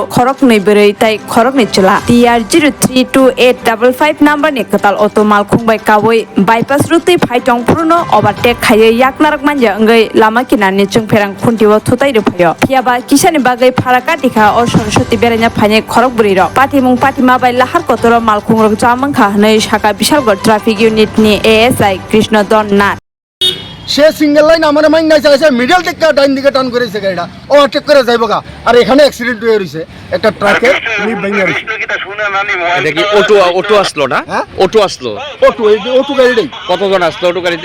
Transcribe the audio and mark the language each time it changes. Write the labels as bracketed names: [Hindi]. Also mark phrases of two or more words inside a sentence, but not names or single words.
[Kok Borok] Khorokbwrwi Sikla TR 032855 number ni katal auto malkhungbai kawai [English] bypass route [Kok Borok] Phaiphuru no overtake khaye yaknarak manja ngai lama kinani chungferang khuntiwa thutai ruphayo phiaba kisani bagai pharakadikha o Saraswati Beraina Phaiphuru Khorokbwrwi ro Patimung Patiukha bai Lahar kotoro malkhungrok jamangkha nei shaka bishalgor [English] traffic unit [Kok Borok] ni ASI Krishna Donnat [Bangla] সে [English] single line [Bangla] আমার মাইন নাই চাইছে মিডল থেকে ডাইন দিকে টার্ন করেছে গাড়িটা ওভারটেক করে যাইবো গা আর এখানে অ্যাক্সিডেন্ট হয়ে রইছে একটা ট্রাকে লিপ ভেঙে রইছে এটা কি অটো আসলো না অটো আসলো অটো গাড়িটাই কতজন আসলো অটো গাড়িতে